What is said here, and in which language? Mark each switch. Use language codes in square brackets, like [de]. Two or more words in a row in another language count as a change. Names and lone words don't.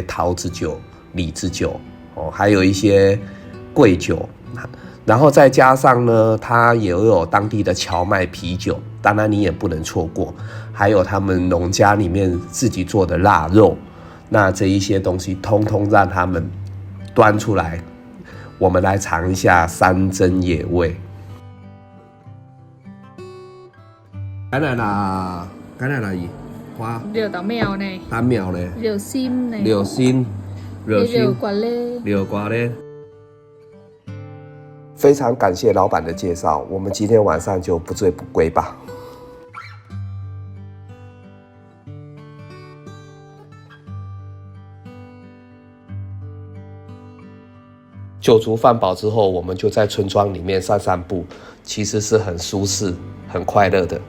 [zh] 桃子酒、李子酒，还有一些桂酒，然后再加上呢，它也有当地的荞麦啤酒，当然你也不能错过，还有他们农家里面自己做的腊肉，那这一些东西通通让他们端出来，我们来尝一下山珍野味。 [vi] cái này là gì? Hoa Rượu táo mèo này, tám mèo này, rượu sim này, rượu xin, rượu quả lê. [zh] 柳瓜嘞。非常感谢老板的介绍，我们今天晚上就不醉不归吧。酒足饭饱之后，我们就在村庄里面散散步，其实是很舒适、很快乐的。